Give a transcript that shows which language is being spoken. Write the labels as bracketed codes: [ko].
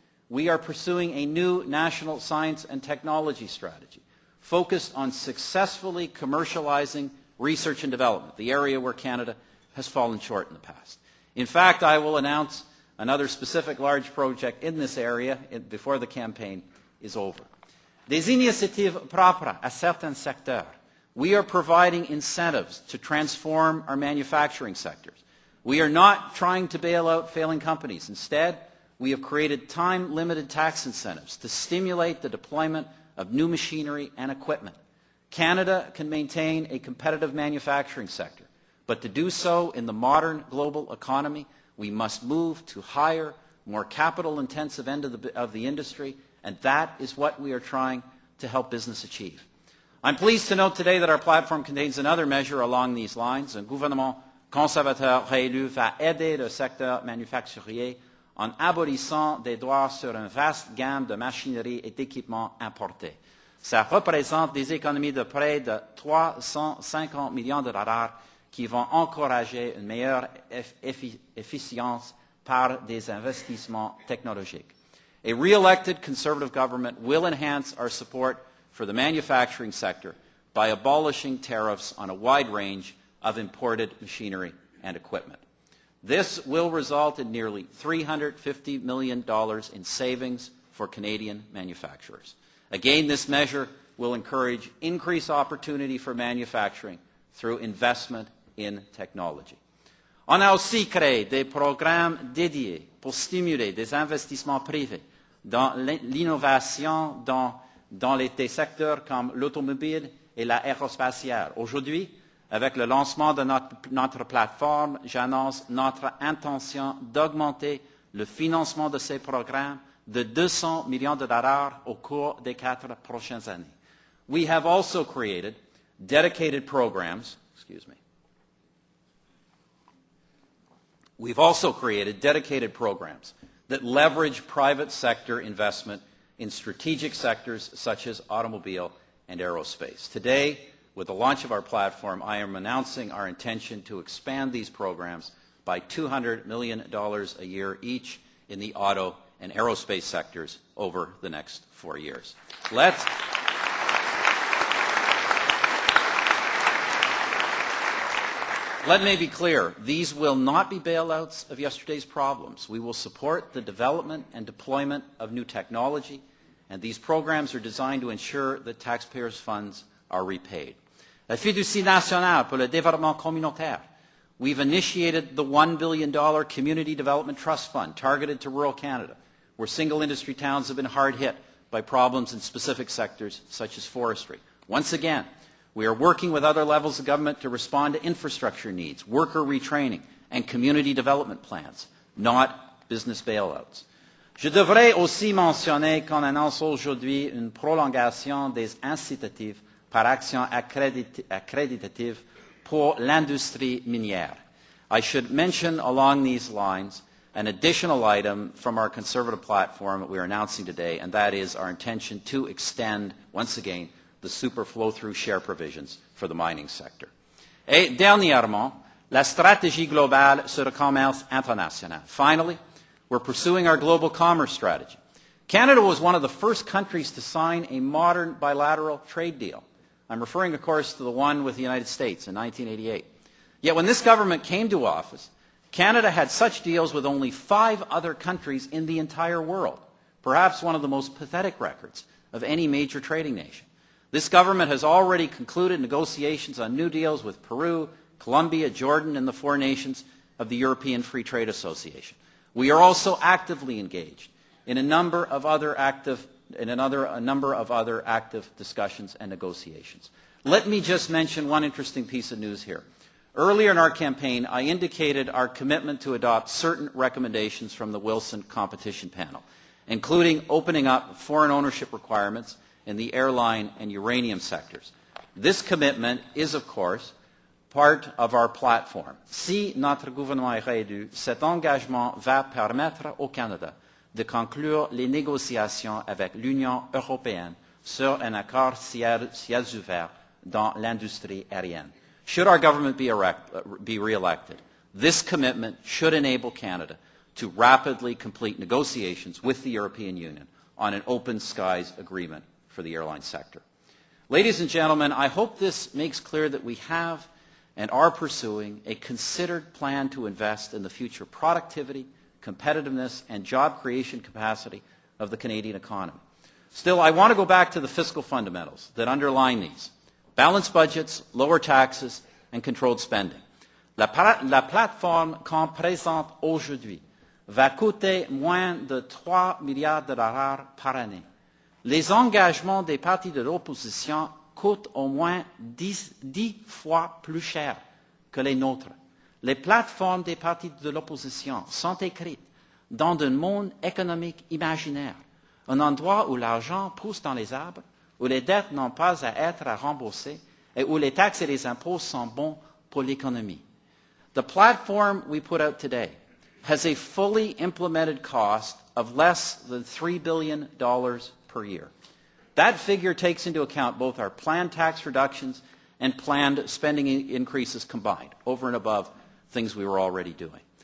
[en] We are pursuing a new national science and technology strategy focused on successfully commercializing research and development, the area where Canada has fallen short in the past. In fact, I will announce another specific large project in this area before the campaign is over. [fr] Des initiatives propres à certains secteurs. [en] We are providing incentives to transform our manufacturing sectors. We are not trying to bail out failing companies. Instead, we have created time-limited tax incentives to stimulate the deployment of new machinery and equipment. Canada can maintain a competitive manufacturing sector, but to do so in the modern global economy, we must move to higher, more capital-intensive end of the industry, and that is what we are trying to help business achieve. I'm pleased to note today that our platform contains another measure along these lines. [fr] Un gouvernement conservateur réélu va aider le secteur manufacturier en abolissant des droits sur une vaste gamme de machinerie et d'équipements importés. Ça représente des économies de près de 350 millions de dollars qui vont encourager une meilleure efficience par des investissements technologiques. [en] A re-elected Conservative government will enhance our support for the manufacturing sector by abolishing tariffs on a wide range of imported machinery and equipment. This will result in nearly $350 million in savings for Canadian manufacturers. Again, this measure will encourage increased opportunity for manufacturing through investment in technology. [fr] On a aussi créé des programmes dédiés pour stimuler des investissements privés dans l'innovation dans des secteurs comme l'automobile et l'aérospatiale. Aujourd'hui, avec le lancement de notre plateforme, j'annonce notre intention d'augmenter le financement de ces programmes de 200 millions de dollars au cours des 4 prochaines années. [en] We have also created dedicated programs, We've also created dedicated programs that leverage private sector investment in strategic sectors such as automobile and aerospace. Today, with the launch of our platform, I am announcing our intention to expand these programs by $200 million a year each in the auto and aerospace sectors over the next 4 years. Let me be clear, these will not be bailouts of yesterday's problems. We will support the development and deployment of new technology, and these programs are designed to ensure that taxpayers' funds are repaid. [fr] La fiducie nationale pour le développement communautaire. [en] We've initiated the $1 billion Community Development Trust Fund targeted to rural Canada, where single industry towns have been hard hit by problems in specific sectors such as forestry. Once again, we are working with other levels of government to respond to infrastructure needs, worker retraining, and community development plans, not business bailouts. [fr] Je devrais aussi mentionner qu'on annonce aujourd'hui une prolongation des incitatifs par action accréditative pour l'industrie minière. [en] I should mention along these lines an additional item from our Conservative platform that we are announcing today, and that is our intention to extend, once again, the super flow-through share provisions for the mining sector. [fr] Et dernièrement, la stratégie globale sur le commerce international. [en] Finally, we're pursuing our global commerce strategy. Canada was one of the first countries to sign a modern bilateral trade deal. I'm referring, of course, to the one with the United States in 1988. Yet when this government came to office, Canada had such deals with only 5 other countries in the entire world, perhaps one of the most pathetic records of any major trading nation. This government has already concluded negotiations on new deals with Peru, Colombia, Jordan, and the 4 nations of the European Free Trade Association. We are also actively engaged in a number of other active discussions and negotiations. Let me just mention one interesting piece of news here. Earlier in our campaign, I indicated our commitment to adopt certain recommendations from the Wilson Competition Panel, including opening up foreign ownership requirements in the airline and uranium sectors. This commitment is, of course, part of our platform. [fr] Si notre gouvernement est réélu, cet engagement va permettre au Canada de conclure les négociations avec l'Union européenne sur un accord ciels ouverts dans l'industrie aérienne. [en] Should our government be re-elected, this commitment should enable Canada to rapidly complete negotiations with the European Union on an open skies agreement for the airline sector. Ladies and gentlemen, I hope this makes clear that we have and are pursuing a considered plan to invest in the future productivity, competitiveness, and job creation capacity of the Canadian economy. Still, I want to go back to the fiscal fundamentals that underline these: balanced budgets, lower taxes, and controlled spending. [fr] La plateforme qu'on présente aujourd'hui va coûter moins de 3 milliards de dollars par année. Les engagements des partis de l'opposition coûtent au moins 10 fois plus cher que les nôtres. Les plateformes des partis de l'opposition sont écrites dans un monde économique imaginaire, un endroit où l'argent pousse dans les arbres, où les dettes n'ont pas à être remboursées et où les taxes et les impôts sont bons pour l'économie. [en] The platform we put out today has a fully implemented cost of less than $3 billion per year. That figure takes into account both our planned tax reductions and planned spending increases combined, over and above things we were already doing.